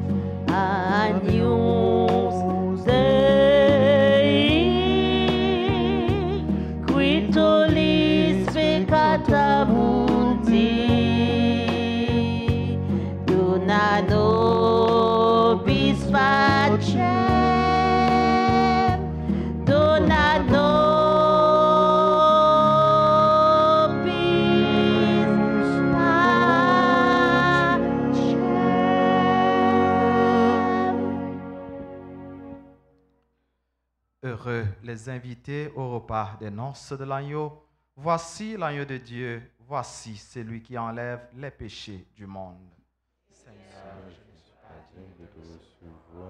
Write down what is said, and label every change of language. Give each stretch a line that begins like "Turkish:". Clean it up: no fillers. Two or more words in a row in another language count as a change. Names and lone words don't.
Latin: Agnus Dei, qui tollis peccata mundi, dona nobis pacem, dona nobis pacem.
French: Heureux les invités au repas des noces de l'agneau. Voici l'agneau de Dieu, voici celui qui enlève les péchés du monde. Seigneur, je ne suis pas digne de te de recevoir,